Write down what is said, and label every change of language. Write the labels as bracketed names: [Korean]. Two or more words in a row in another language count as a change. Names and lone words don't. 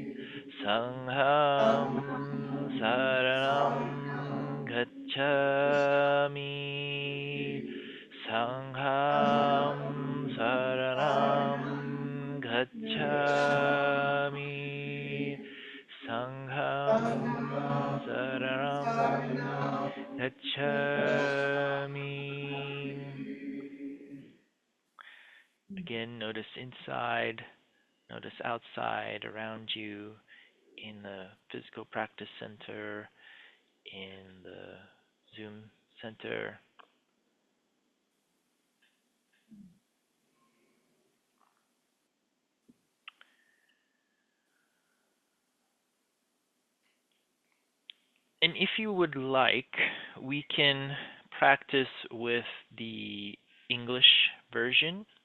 [Pali] Sangham Saranam Gacchami. Sangham Saranam Gacchami. Sangham Saranam Gacchami. [English] Again, notice inside, notice outside, around you, in the physical practice center, in the Zoom center. And if you would like, we can practice with the English version.